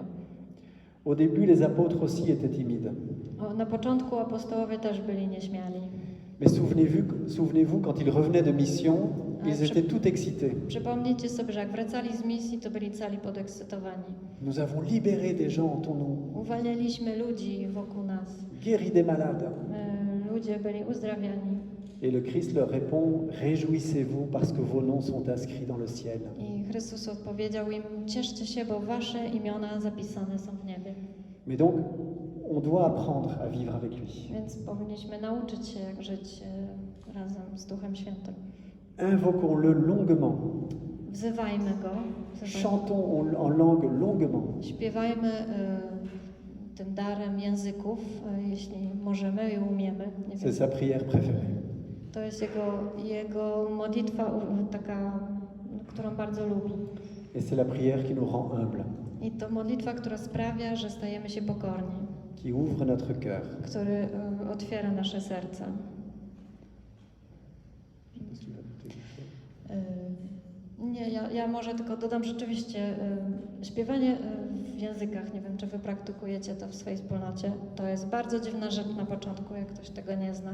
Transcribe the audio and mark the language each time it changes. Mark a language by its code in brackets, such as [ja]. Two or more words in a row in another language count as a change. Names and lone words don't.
[fr] Au début, les apôtres aussi étaient timides. [pl] Na początku apostołowie też byli nieśmiali. [fr] Mais souvenez-vous, quand ils revenaient de mission, ils étaient tout excités. [pl] Przypomnijcie sobie, że jak wracali z misji, to byli cali podekscytowani. [fr] Nous avons libéré des gens en ton nom, [pl] Uwalnialiśmy ludzi wokół nas. [fr] guéri des malades. [pl] Ludzie byli uzdrawiani. [fr] Et le Christ leur répond, réjouissez-vous parce que vos noms sont inscrits dans le ciel. [pl] I Chrystus odpowiedział im, cieszcie się, bo wasze imiona zapisane są w niebie. [fr] Mais donc, on doit apprendre à vivre avec lui. [pl] Więc powinniśmy nauczyć się, jak żyć razem z Duchem Świętym. [fr] Invoquons-le longuement. [pl] Wzywajmy Go, [fr] Chantons en langue longuement. [pl] śpiewajmy tym darem języków, jeśli możemy i umiemy. Nie wiem. [fr] C'est sa prière préférée. [pl] To jest jego modlitwa taka, którą bardzo lubi. [fr] Et c'est la prière qui nous rend humbles, [pl] I to modlitwa, która sprawia, że stajemy się pokorni, [fr] qui ouvre notre cœur. [pl] który otwiera nasze serca. Nie, ja może tylko dodam rzeczywiście, śpiewanie w językach, nie wiem czy wy praktykujecie to w swojej wspólnocie, to jest bardzo dziwna rzecz na początku, jak ktoś tego nie zna.